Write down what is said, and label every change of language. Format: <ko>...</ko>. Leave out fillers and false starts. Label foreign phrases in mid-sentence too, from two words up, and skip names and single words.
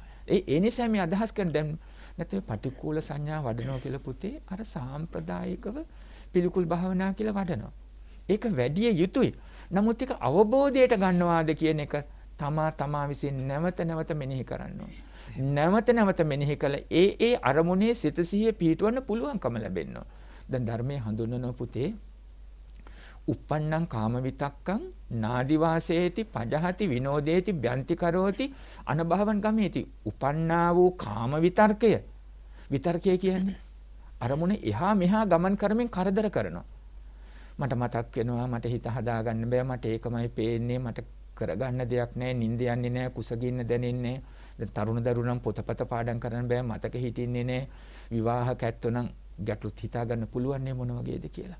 <si>ඒ නිසා මේ අදහස් කරන දැන් නැත්නම් පටික්කුල සංඥා වඩනවා කියලා පුතේ අර සාම්ප්‍රදායිකව පිළිකුල් භාවනා කියලා වඩනවා. ඒක වැඩි යුතුයි. නමුත් ඒක අවබෝධයට ගන්නවාද කියන එක තමා විසින් නැවත නැවත මෙනෙහි කරන්න ඕන. නැවත නැවත මෙනෙහි කළ ඒ අරමුණේ සිත සිහිය පිහිටවන්න පුළුවන්කම ලැබෙනවා. දැන් ධර්මයේ හඳුන්වන පුතේ</si> <pi>uppannam kama vitakkam nadi vaseti pajahati vinodeti byanti karoti anabhavan gameti</pi> <si>උපන්නා වූ කාම විතර්කය කියන්නේ අරමුණ එහා මෙහා ගමන් කරමින් කරදර කරනවා. මට මතක් වෙනවා මට හිත හදාගන්න බෑ මට ඒකමයි පේන්නේ මට කරගන්න දෙයක් නැහැ නිින්ද යන්නේ නැහැ කුසගින්න දැනෙන්නේ දැන් තරුණ දරුවනම් පොතපත පාඩම් කරන්න බෑ මතක හිටින්නේ නැහැ විවාහක ඇත්තොනම් ගැටලුත් හිතා ගන්න පුළුවන් නේ මොන වගේද කියලා.</si>